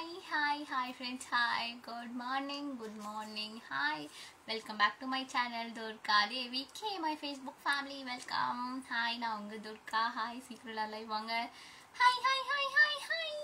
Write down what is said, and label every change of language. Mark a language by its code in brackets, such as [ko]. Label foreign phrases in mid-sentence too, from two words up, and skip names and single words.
[en] Hi friends, hi, good morning, hi, welcome back to my channel, Durga Devi K, my Facebook family, welcome, [ta] hi, na unga Durga, hi, [en] secret live [ta] vanga, hi,